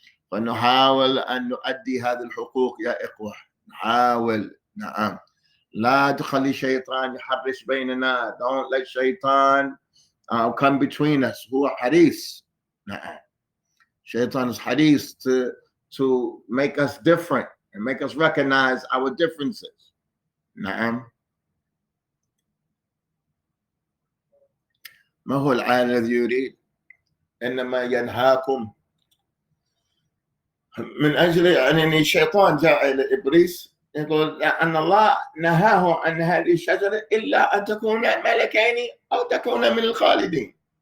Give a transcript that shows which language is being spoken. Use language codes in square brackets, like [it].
[ar] فنحاول أن نؤدي هذه الحقوق يا إخوة. نحاول. نعم. لا تخلي شيطان يحرش بيننا. [en] Don't let shaitan come between us. [ar] هو حريص. نعم. [en] Shaitan is حريص to make us different and make us recognize our differences. [ar] نعم. ما هو العالم الذي يريد؟ إنما ينهاكم من أجل أن الشيطان جاء إلى إبليس يقول أن الله نهاه عن هذه الشجرة إلا أن تكون ملكين أو تكون من الخالدين.